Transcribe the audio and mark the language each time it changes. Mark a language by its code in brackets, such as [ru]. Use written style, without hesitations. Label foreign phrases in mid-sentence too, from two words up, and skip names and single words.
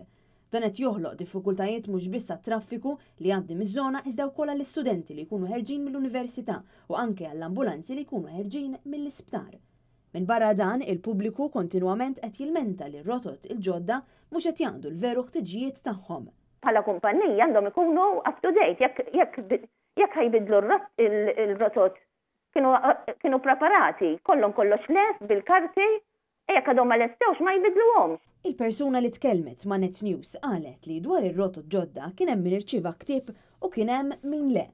[mt] Dan qed joħloq diffikultajiet mhux biss għat-traffiku li għaddi miż-żona iżda wkoll għall-istudenti li jkunu ħerġin mill-università u anke għall-ambulanzi li jkunu ħerġin mill-isptar. Minn barra dan, il-pubbliku kontinwament qed jilmenta li r-rotot il-ġodda mhux qed jagħmlu l-veru ħtiġijiet tagħhom. Bħala kumpanija għandhom ikunu [en] up to date, [mt] jekk ħajbidlu il-rotot kienu preparati, kollhom kollox les bil-karti, jekk għadhom ma lestewx ma jbidluhomx. Il-persuna li tkellmet ma' Net News qalet li dwar ir-rotot ġodda kien hemm min irċieva ktieb u kien hemm min le.